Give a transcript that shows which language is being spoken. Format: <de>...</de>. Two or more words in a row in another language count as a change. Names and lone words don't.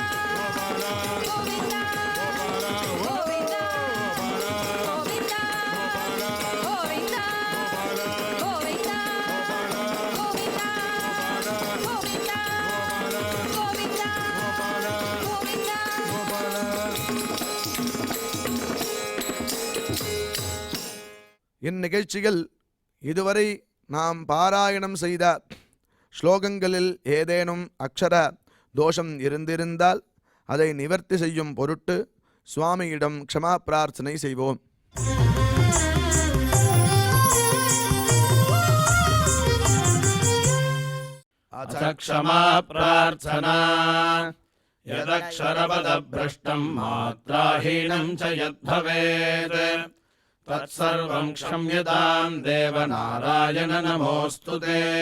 <ta>கோவிந்தா கோவிந்தா கோவிந்தா கோவிந்தா கோவிந்தா கோவிந்தா கோவிந்தா கோவிந்தா கோவிந்தா கோவிந்தா இந்நிகழ்ச்சியில் இதுவரை நாம் பாராயணம் செய்த ஸ்லோகங்களில் ஏதேனும் அக்ஷர தோஷம் இருந்திருந்தால் அதை நிவர்த்தி செய்யும் பொருட்டு சுவாமியிடம் க்ஷமா பிரார்த்தனை செய்வோம்.</ta> <sa>अथ क्षमा प्रार्थना यदक्षरपदभ्रष्टं मात्राहीनं च यद्भवेत् तत्सर्वं क्षम्यतां देवनारायण नमोऽस्तु ते.</sa>